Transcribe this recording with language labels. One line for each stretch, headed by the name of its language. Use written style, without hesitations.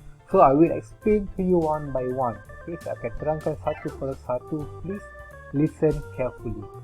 English: So I will explain to you one by one.
Malay: Saya akan terangkan satu per satu.
English: Please listen carefully.